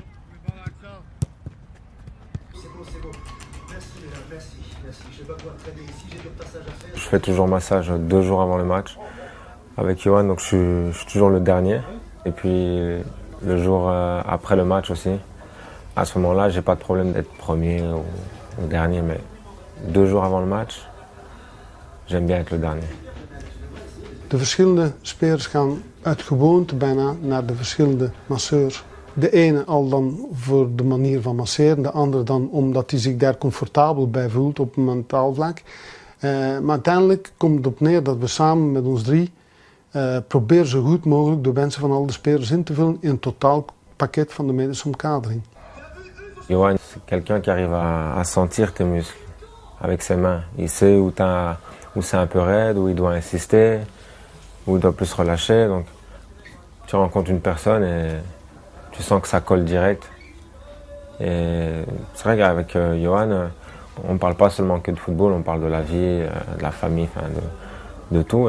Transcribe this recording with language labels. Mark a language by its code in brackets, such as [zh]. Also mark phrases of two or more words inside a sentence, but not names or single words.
[fr] Je fais toujours massage 2 jours avant le match avec Johan, donc je suis toujours le dernier. Et puis le jour après le match aussi. À ce moment-là, j'ai pas de problème d'être premier ou dernier, mais 2 jours avant le match, j'aime bien être le dernier. [nl] De verschillende spelers gaan uit gewoonte bijna naar de verschillende masseurs. De ene al dan voor de manier van masseren, de andere dan omdat hij zich daar comfortabel bij voelt op een mentaal vlak. Maar uiteindelijk komt het op neer dat we samen met ons drie proberen zo goed mogelijk de wensen van al de spelers in te vullen in een totaalpakket van de medische omkadering. [fr] Johan, c'est quelqu'un qui arrive à sentir tes muscles avec ses mains. Il sait où c'est un peu raide, où il doit insister, où il doit plus relâcher. Donc, tu rencontres une personne et tu sens que ça colle direct. Et c'est vrai qu'avec Johan, on ne parle pas seulement que de football, on parle de la vie, de la famille, enfin de tout.